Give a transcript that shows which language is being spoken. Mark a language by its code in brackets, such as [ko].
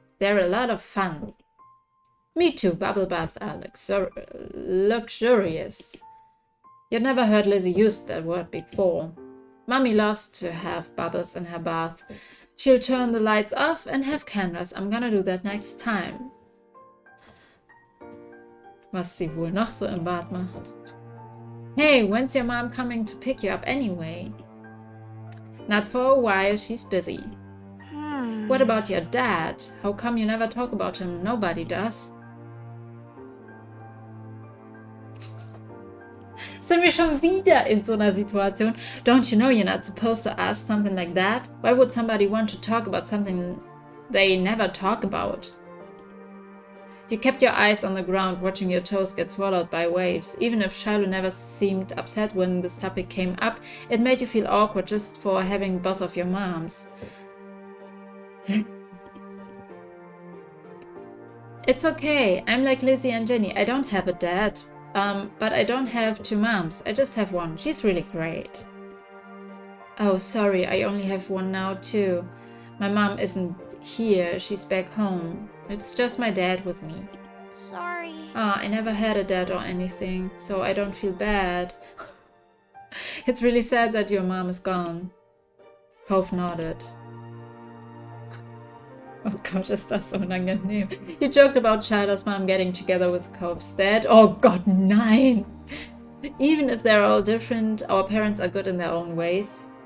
[en] They're a lot of fun. Me too, bubble baths are luxurious. You'd never heard Lizzie use that word before. Mommy loves to have bubbles in her bath. She'll turn the lights off and have candles. I'm gonna do that next time. [de] Was sie wohl noch so im Bad macht. [en] Hey, when's your mom coming to pick you up anyway? Not for a while, she's busy. What about your dad? How come you never talk about him? Nobody does. [de] Sind wir schon wieder in so einer Situation? [en] Don't you know you're not supposed to ask something like that? Why would somebody want to talk about something they never talk about? You kept your eyes on the ground, watching your toes get swallowed by waves. Even if Shiloh never seemed upset when this topic came up, it made you feel awkward just for having both of your moms. It's okay. I'm like Lizzie and Jenny. I don't have a dad. But I don't have two moms. I just have one. She's really great. Oh, sorry. I only have one now, too. My mom isn't here. She's back home. It's just my dad with me. Sorry. I never had a dad or anything, so I don't feel bad. It's really sad that your mom is gone. Cove nodded. [de] Oh Gott, ist das so unangenehm. [en] You joked about Shiloh's mom getting together with Cove's dad. [de] Oh Gott, nein! [en] Even if they're all different, our parents are good in their own ways.